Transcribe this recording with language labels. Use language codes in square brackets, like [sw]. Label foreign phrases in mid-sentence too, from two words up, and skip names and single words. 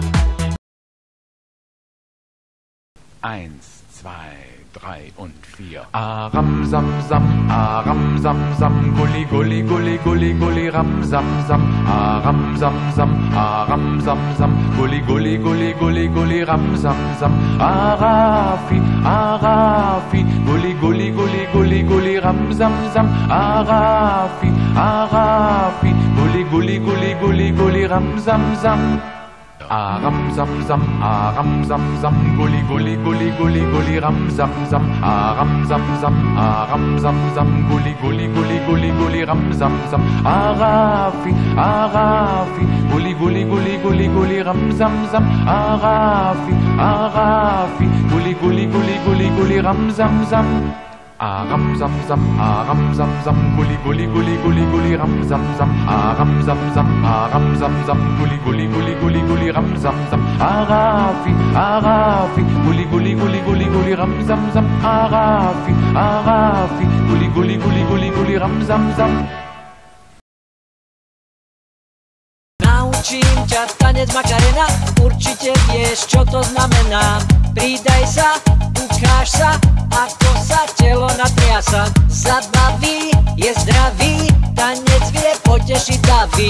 [de] 1, 2, 3 und 4. Aram sam sam, aram sam sam, gulli gulli gulli gulli gulli ram sam sam, aram sam sam, aram sam sam, gulli gulli gulli gulli gulli ram sam sam, arafi arafi, gulli gulli gulli gulli gulli ram sam sam, arafi arafi, gulli gulli gulli gulli gulli ram sam sam. Aram sam sam, aram sam sam, gulli gulli gulli gulli gulli ram sam sam, aram sam sam, aram sam sam, gulli gulli gulli gulli gulli ram sam sam, arafi arafi, gulli gulli gulli gulli gulli ram sam sam, arafi arafi, gulli gulli gulli gulli gulli ram sam sam. Aram zam zam, aram zam zam, gulli gulli gulli gulli gulli ram zam zam, aram zam zam, aram zam zam, gulli gulli gulli gulli gulli ram zam zam, arafi arafi, gulli gulli gulli gulli gulli ram zam zam, arafi arafi, gulli gulli gulli gulli gulli ram zam zam. [sk] Naučím ťa tanec Makarena, určite vieš, čo to znamená. Pridaj sa, ukáž sa, ako sa telo natriasa. Zabaví, je zdravý, tanec vie potešiť davy.